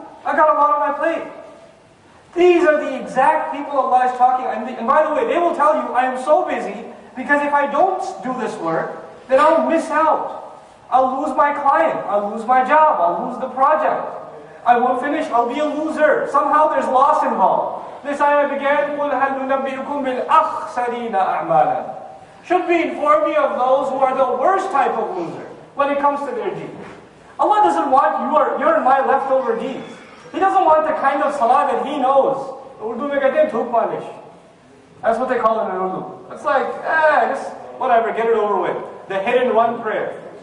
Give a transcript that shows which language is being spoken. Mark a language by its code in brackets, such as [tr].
[en] I got a lot on my plate. These are the exact people Allah is talking. And by the way, they will tell you, I am so busy because if I don't do this work, then I'll miss out. I'll lose my client. I'll lose my job. I'll lose the project. I won't finish. I'll be a loser. Somehow there's loss involved. This ayah began, [ar] قُلْ هَلْ نُنَبِّئُكُمْ بِالْأَخْسَرِينَ أَعْمَالًا. [en] Should we inform you of those who are the worst type of loser when it comes to their deeds? Allah doesn't want your and my leftover deeds. He doesn't want the kind of salah that He knows. [ur] Urdu mein kehte hain thuk malish. [en] That's what they call it in Urdu. It's like, just whatever, get it over with. The hit and run prayer.